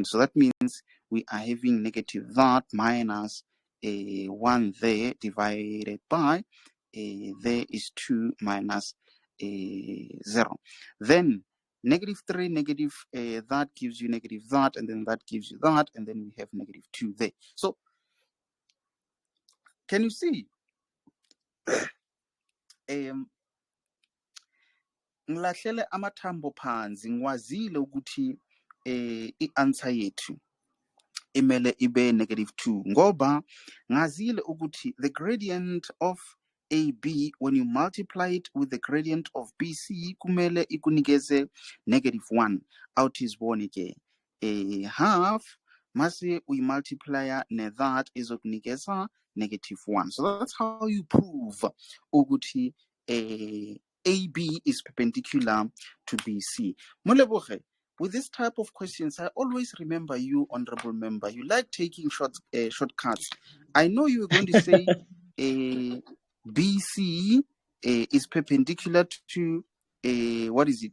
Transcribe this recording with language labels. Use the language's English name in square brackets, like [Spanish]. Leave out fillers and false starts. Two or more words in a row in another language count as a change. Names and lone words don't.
[English] So that means we are having negative that minus 1 there divided by there is 2 minus 0. Then -3, negative that gives you negative that, and then that gives you that, and then we have -2 there. So can you see? [North Ndebele] Ngilahlele amathambo phansi ngiwazile ukuthi i-answer yethu imele ibe -2 ngoba ngazile ukuthi [English] the gradient of AB when you multiply it with the gradient of BC [North Ndebele] kumele ikunikeze -1 out isibone ke half mase [English] we multiply that [North Ndebele] izokunikeza -1. [English] So that's how you prove ukuthi AB is perpendicular to BC. Moleboge, with this type of questions, I always remember you, honorable member. You like taking shortcuts. I know you were going to say BC is perpendicular to what is it?